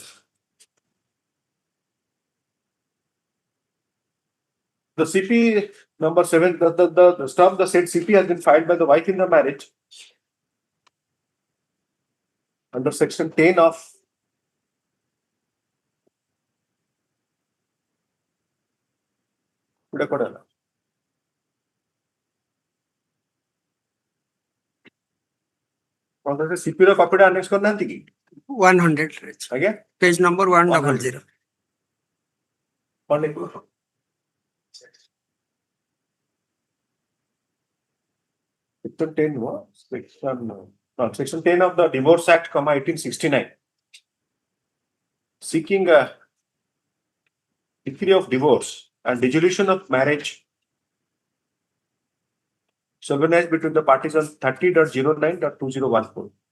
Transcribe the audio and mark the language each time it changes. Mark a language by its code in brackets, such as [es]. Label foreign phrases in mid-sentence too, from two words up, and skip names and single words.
[en] The CP number 7, the stuff, the said CP has been filed by the wife in the marriage under section 10 of CP [or] ର କପିଟା ଆନେକ୍ସ କରିନାହାନ୍ତି କି [en] 100 [or] ଆଜ୍ଞା [en] page number 100 [or] କଣ ଲେଖିବ [en] section 10 section 10 of the Divorce Act, 1869, seeking a decree of divorce and dissolution of marriage solemnized between the parties on 30.09.2014.